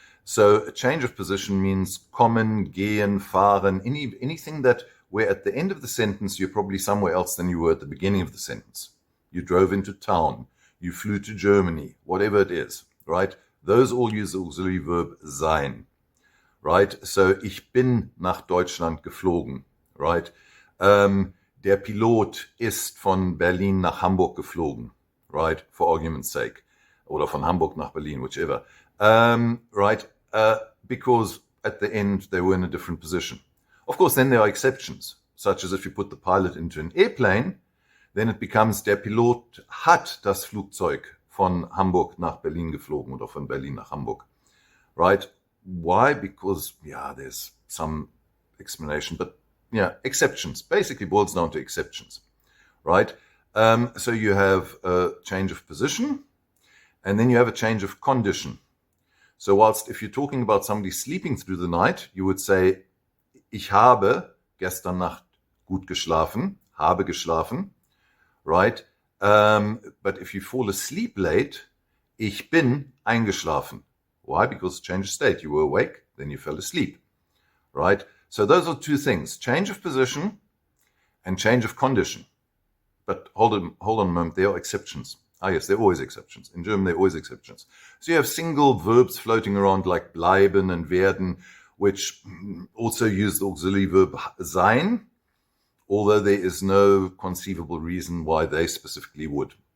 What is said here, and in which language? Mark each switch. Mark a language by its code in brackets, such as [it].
[en] So a change of position means [de] kommen, gehen, fahren, [en] anything that where at the end of the sentence you're probably somewhere else than you were at the beginning of the sentence. You drove into town, you flew to Germany, whatever it is, right? Those all use the auxiliary verb sein, right? [de] So ich bin nach Deutschland geflogen, right? Der Pilot ist von Berlin nach Hamburg geflogen, right? [en] For argument's sake. [de] Oder von Hamburg nach Berlin, [en] whichever. Right? Because at the end they were in a different position. Of course, then there are exceptions, such as if you put the pilot into an airplane, then it becomes [de] der Pilot hat das Flugzeug von Hamburg nach Berlin geflogen oder von Berlin nach Hamburg. [en] Right? Why? Because, there's some explanation, but exceptions. Basically boils down to exceptions. Right? So you have a change of position, and then you have a change of condition. So whilst if you're talking about somebody sleeping through the night, you would say, [de] ich habe gestern Nacht gut geschlafen, habe geschlafen, [en] right? But if you fall asleep late, [de] ich bin eingeschlafen. [en] Why? Because change of state. You were awake, then you fell asleep, right? So those are two things, change of position and change of condition. But hold on a moment, there are exceptions. Yes, there are always exceptions. In German, there are always exceptions. So you have single verbs floating around like bleiben and werden, which also use the auxiliary verb sein, although there is no conceivable reason why they specifically would.